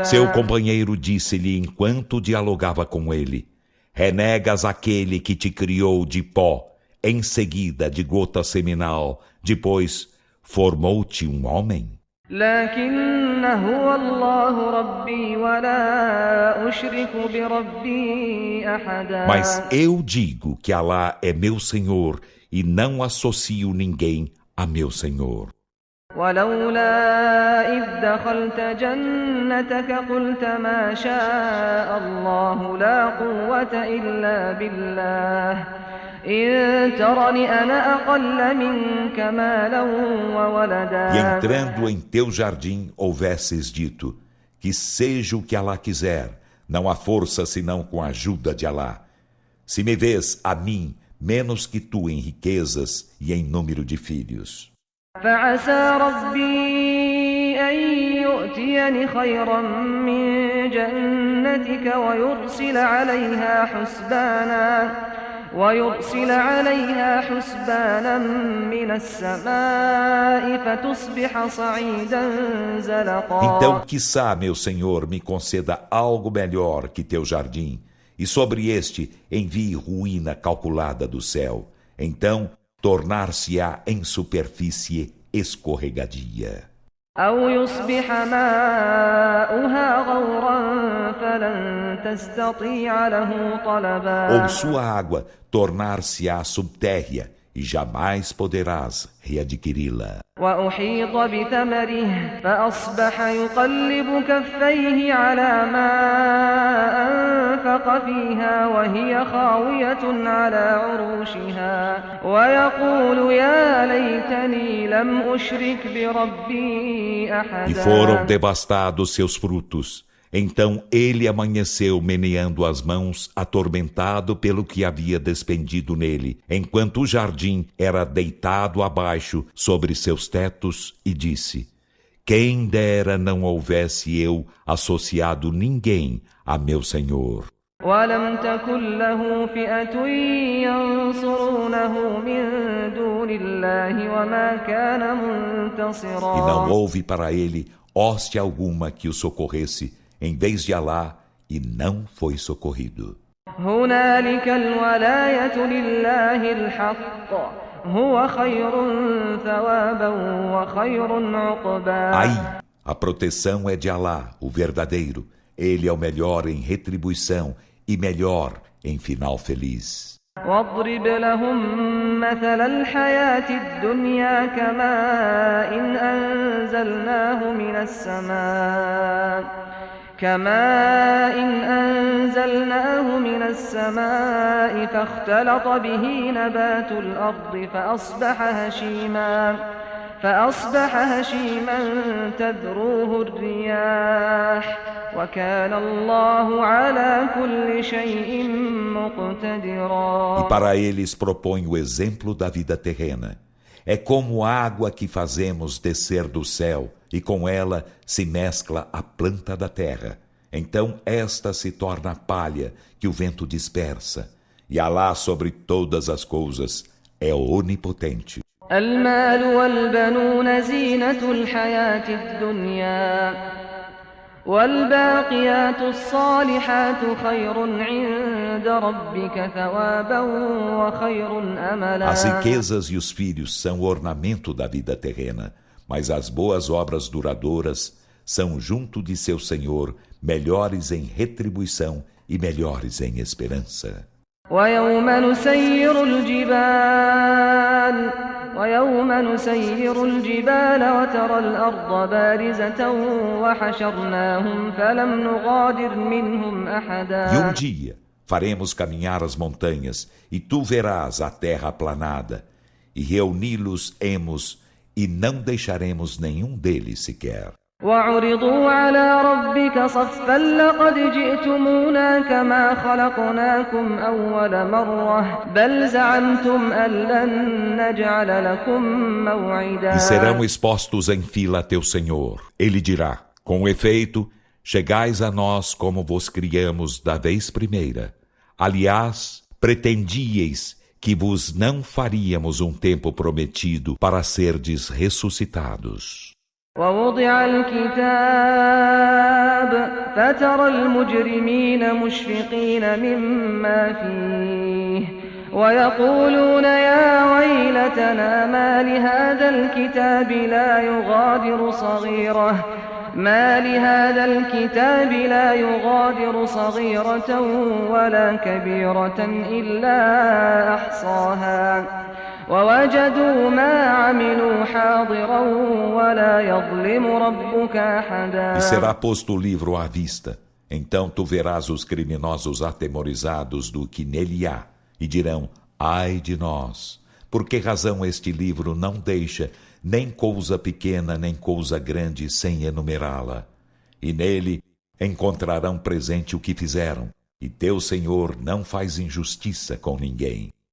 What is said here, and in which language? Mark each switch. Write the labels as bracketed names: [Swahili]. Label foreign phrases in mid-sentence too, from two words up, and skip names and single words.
[Portuguese] Seu companheiro disse-lhe enquanto dialogava com ele: Renegas aquele que te criou de pó, em seguida de gota seminal, depois formou-te um homem? [Arabic] لكن هو الله ربي ولا أشرك بربي أحدا. [Portuguese] Mas eu digo que Alá é meu Senhor e não associo ninguém a meu Senhor. [Arabic] ولولا إذ دخلت جنتك قلت ما شاء الله لا قوة إلا بالله إن ترني أنا أقل منك مالا وولدا. [Portuguese] E entrando em teu jardim houvesses dito: Que seja o que Alá quiser, não há força senão com a ajuda de Alá. Se me vês a mim menos que tu em riquezas e em número de filhos. [Arabic] فعسى ربي أن يؤتيني خيرا من جنتك ويرسل عليها حسبانا ويرسل عليها حسبانا من السماء فتصبح صعيدا [Portuguese] Então, [Arabic] زلقا. [Portuguese] quiçá, meu Senhor, me conceda algo melhor que teu jardim, e sobre este envie ruína calculada do céu. Então, tornar-se-á em superfície escorregadia. [Arabic] أو يصبح ماؤها غورا فلن تستطيع له [Portuguese] Ou [Arabic] طلبا. [Portuguese] sua água tornar-se-á subtérrea, e jamais poderás readquiri-la. [Arabic] وأحيط بثمره فأصبح يقلب كفيه على ما أنفق فيها وهي خاوية على عروشها ويقول يا ليتني لم أشرك بربي [Portuguese] E foram [Arabic] أحدا. [Portuguese] devastados seus frutos. Então ele amanheceu meneando as mãos, atormentado pelo que havia despendido nele, enquanto o jardim era deitado abaixo sobre seus tetos, e disse: Quem dera não houvesse eu associado ninguém a meu Senhor. [Arabic] ولم تكن له فئة ينصرونه من دون الله وما كان [Portuguese] E não [Arabic] منتصرا. [Portuguese] houve para ele hoste alguma que o socorresse, em vez de Alá, e não foi socorrido. [Arabic] هنالك الولاية لله الحق هو خير ثوابا وخير عقبا. [Portuguese] Aí, a proteção é de Alá, o verdadeiro. Ele é o melhor em retribuição e melhor em final feliz. [Arabic] واضرب لهم مثل الحياة الدنيا كماء إن أنزلناه من السماء فاختلط به نبات الأرض فأصبح هشيما تذروه الرياح وكان الله على كل شيء [Portuguese] E [Arabic] مقتدرا. [Portuguese] para eles propõe o exemplo da vida terrena. É como água que fazemos descer do céu, e com ela se mescla a planta da terra. Então esta se torna palha que o vento dispersa. E Alá sobre todas as coisas é onipotente. [Arabic] المال والبنون زينة الحياة الدنيا والباقيات الصالحات خير عند ربك ثوابا وخير [Portuguese] As [Arabic] أملا. [Portuguese] riquezas e os filhos são ornamento da vida terrena, mas as boas obras duradouras são junto de seu Senhor melhores em retribuição e melhores em esperança. [Arabic] ويوم نسير الجبال وترى الأرض بارزة وحشرناهم فلم نغادر منهم [Portuguese] E um [Arabic] أحدا. [Portuguese] dia faremos caminhar as montanhas, e tu verás a terra aplanada, e reuni-los-emos, e não deixaremos nenhum deles sequer. [Arabic] وعرضوا على ربك صفا لقد جئتمونا كما خلقناكم أول مرة بل زعمتم أن لن نجعل لكم [Portuguese] E serão [Arabic] موعدا. [Portuguese] expostos em fila a teu Senhor. Ele dirá: Com efeito, chegais a nós como vos criamos da vez primeira. Aliás, pretendíeis que vos não faríamos um tempo prometido para serdes ressuscitados. [Arabic] ووضع الكتاب فترى المجرمين مشفقين مما فيه ويقولون يا ويلتنا ما لهذا الكتاب لا يغادر صغيرة ولا كبيرة إلا أحصاها ووجدوا ما عملوا حاضرا ولا يظلم ربك أحدا. [Portuguese] E será posto o livro à vista. Então tu verás os criminosos atemorizados do que nele há, e dirão: Ai de nós! Por que razão este livro não deixa nem coisa pequena nem coisa grande sem enumerá-la? E nele encontrarão presente o que fizeram, e teu Senhor não faz injustiça com ninguém.